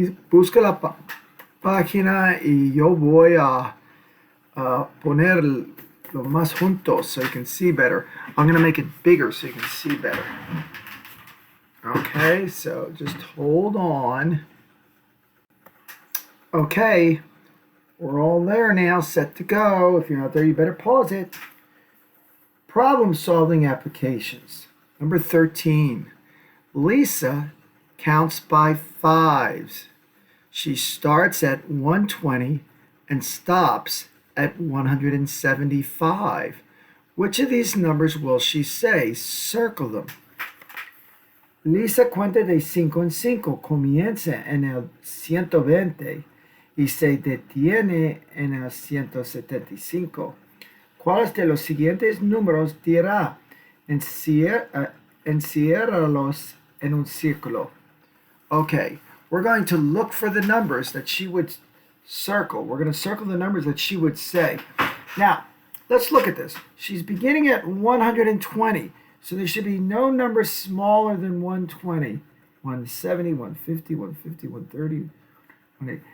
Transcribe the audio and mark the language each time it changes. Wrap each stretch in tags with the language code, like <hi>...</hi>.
<es>Busca la página y yo voy a poner lo más juntos</es> <en>so you can see better. I'm going to make it bigger so you can see better. Okay, so just hold on. Okay, we're all there now, set to go. If you're not there, you better pause it. Problem-solving applications. Number 13. Lisa counts by fives. She starts at 120 and stops at 175. Which of these numbers will she say? Circle them.</en> <es>Lisa cuenta de 5 en 5, comienza en el 120 y se detiene en el 175. ¿Cuáles de los siguientes números dirá? Enciérralos en un círculo.</es> <en>Okay, we're going to look for the numbers that she would circle. We're going to circle the numbers that she would say. Now, let's look at this. She's beginning at 120, so there should be no number smaller than 120. 170, 150, 150, 130, 180.</en>